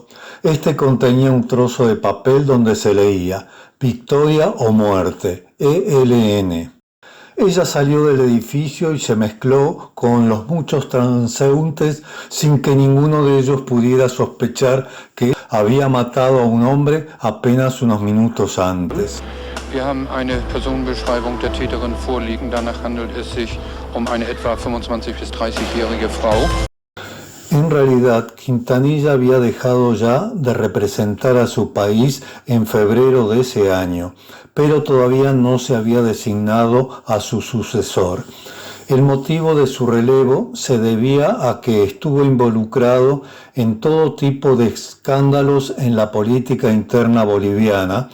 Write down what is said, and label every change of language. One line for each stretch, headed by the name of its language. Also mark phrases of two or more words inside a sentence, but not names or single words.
Spanish: Este contenía un trozo de papel donde se leía «Victoria o muerte, ELN». Ella salió del edificio y se mezcló con los muchos transeúntes sin que ninguno de ellos pudiera sospechar que había matado a un hombre apenas unos minutos antes.
German: Wir haben eine Personenbeschreibung der Täterin vorliegen. Danach handelt es sich eine etwa 25- bis 30-jährige Frau.
Spanish: En realidad, Quintanilla había dejado ya de representar a su país en febrero de ese año, pero todavía no se había designado a su sucesor. El motivo de su relevo se debía a que estuvo involucrado en todo tipo de escándalos en la política interna boliviana.